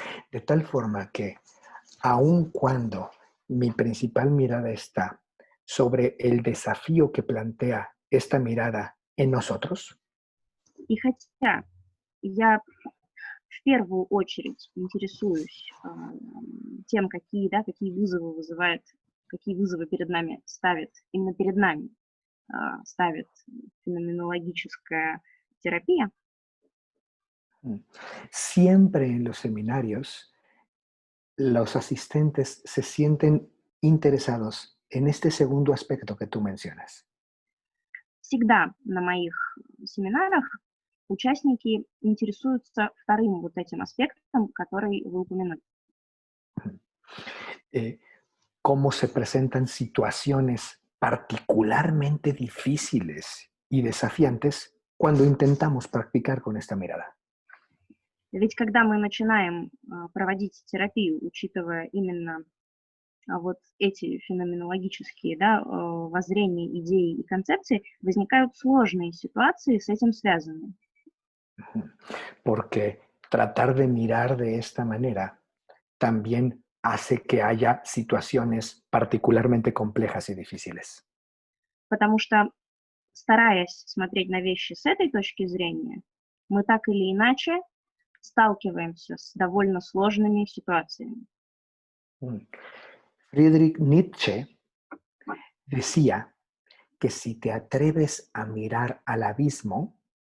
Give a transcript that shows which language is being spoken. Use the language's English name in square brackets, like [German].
[Spanish] De tal forma que, aun cuando mi principal mirada está sobre el desafío que plantea esta mirada en nosotros, [Russian] И хотя я в первую очередь интересуюсь тем, какие вызовы вызывает, какие вызовы перед нами ставит, именно перед нами ставит феноменологическая терапия, [Spanish] siempre en los seminarios los asistentes se sienten interesados en este segundo aspecto que tú mencionas. [Russian] всегда на моих семинарах участники интересуются вторым вот этим аспектом, который вы упомянули. [Spanish] Cómo se presentan situaciones particularmente difíciles y desafiantes cuando intentamos practicar con esta mirada. [Russian] Ведь когда мы начинаем проводить терапию, учитывая именно вот эти феноменологические, да, воззрения, идеи и концепции, возникают сложные ситуации с этим связанные. [Spanish] Porque tratar de mirar de esta manera también hace que haya situaciones particularmente complejas y difíciles. [Russian] Потому что, стараясь смотреть на вещи с этой точки зрения, мы так или иначе сталкиваемся с довольно сложными ситуациями. [Spanish] Friedrich Nietzsche decía que si te atreves a mirar al abismo,